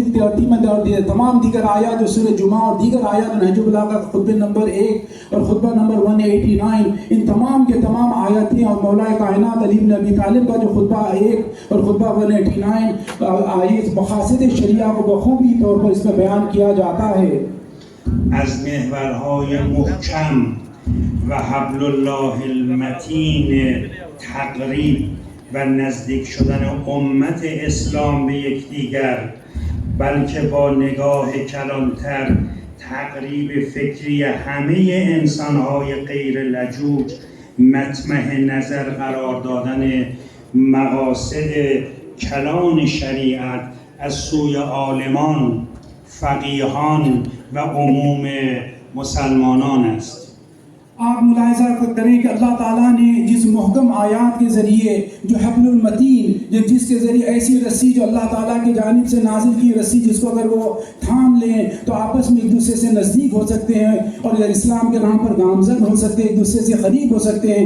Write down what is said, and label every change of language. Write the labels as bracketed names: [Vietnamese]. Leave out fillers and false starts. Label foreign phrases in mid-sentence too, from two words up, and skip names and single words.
[Urdu] تمام دیگر آیت جو سورہ جمعہ اور دیگر آیت نہج البلاغہ خطبے نمبر 1 اور خطبہ نمبر 189 ان تمام کے تمام آیتیں اور مولائے کائنات علی ابن ابی طالب کا جو خطبہ 1 اور خطبہ 189 آیت مقاصد شریعہ کو بخوبی طور پر اس میں بیان کیا جاتا ہے. [Persian] از محورهای محکم و حبل الله المتین تقریب و نزدیک شدن امت اسلام به یکدیگر، بلکه با نگاه کلانتر تقریب فکری همه انسانهای غیر لجوج مطمح نظر قرار دادن مقاصد کلان شریعت از سوی عالمان، فقیهان و عموم مسلمانان است. [Urdu] آپ ملاحظہ کریں کہ اللہ تعالیٰ نے جس محکم آیات کے ذریعے جو حبل المتین جس کے ذریعے ایسی رسی جو اللہ تعالیٰ کی جانب سے نازل کی رسی جس کو اگر وہ تھام لیں تو آپس میں ایک دوسرے سے نزدیک ہو سکتے ہیں اور اسلام کے نام پر گامزد ہو سکتے ہیں، ایک دوسرے سے قریب ہو سکتے ہیں.